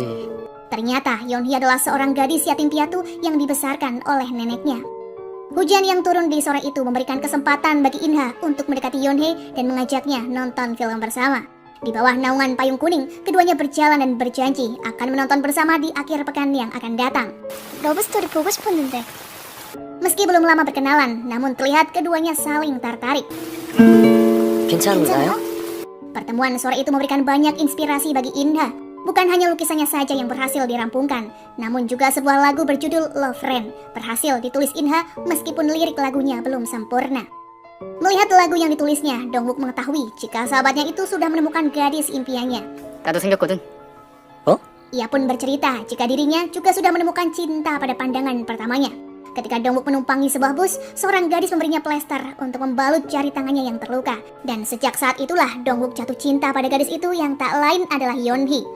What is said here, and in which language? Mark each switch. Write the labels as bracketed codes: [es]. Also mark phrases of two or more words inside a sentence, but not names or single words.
[id] Ternyata Yeonhee adalah seorang gadis yatim piatu yang dibesarkan oleh neneknya. Hujan yang turun di sore itu memberikan kesempatan bagi Inha untuk mendekati Yeonhee dan mengajaknya nonton film bersama. Di bawah naungan payung kuning, keduanya berjalan dan berjanji akan menonton bersama di akhir pekan yang akan datang. [ko] 러브 스토리 보고 싶었는데. [id] Meski belum lama berkenalan, namun terlihat keduanya saling tertarik. [ko] 괜찮은가요? [id] Pertemuan sore itu memberikan banyak inspirasi bagi Inha. Bukan hanya lukisannya saja yang berhasil dirampungkan, namun juga sebuah lagu berjudul Love Rain berhasil ditulis Inha meskipun lirik lagunya belum sempurna. Melihat lagu yang ditulisnya, Dongwook mengetahui jika sahabatnya itu sudah menemukan gadis impiannya. [ko] 나도 생겼거든. [id] Ia pun bercerita jika dirinya juga sudah menemukan cinta pada pandangan pertamanya. Ketika Dongwook menumpangi sebuah bus, seorang gadis memberinya plester untuk membalut jari tangannya yang terluka. Dan sejak saat itulah Dongwook jatuh cinta pada gadis itu yang tak lain adalah Yeonhee.